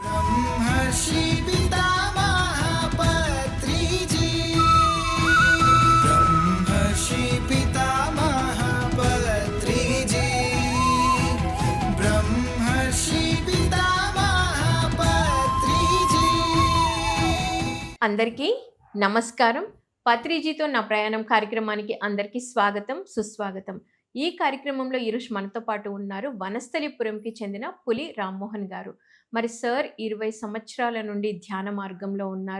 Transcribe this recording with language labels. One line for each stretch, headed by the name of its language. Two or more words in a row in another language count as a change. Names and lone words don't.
Telugu: ब्रह्मर्षि पितामह पत्रिजी ब्रह्मर्षि पितामह पत्रिजी ब्रह्मर्षि पितामह पत्रिजी అందరికీ నమస్కారం. పత్రిజీతో నా ప్రయాణం కార్యక్రమానికి అందరికీ స్వాగతం, సుస్వాగతం. ఈ కార్యక్రమంలో ఈరోజు మనతో పాటు ఉన్నారు వనస్థలిపురంకి చెందిన పులి రామ్మోహన్ గారు. మరి సార్ 20 సంవత్సరాల నుండి ధ్యాన మార్గంలో ఉన్నారు.